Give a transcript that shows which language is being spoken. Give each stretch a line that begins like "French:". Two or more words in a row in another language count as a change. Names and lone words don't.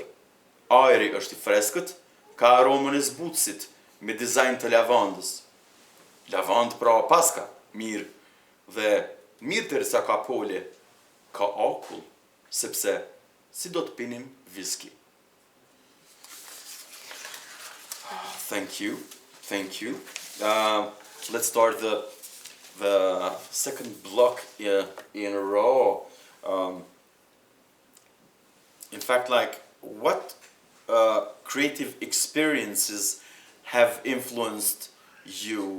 Albanian: Ajri është i freskët, ka aromën e zbutësit, me dizajn të lavandës. Lavandë pra paska, mirë, dhe mirë derisa ka pole, ka akull, sepse si do të pinim viski.
English: Thank you. Let's start the second block in a row. In fact, like, what creative experiences have influenced you?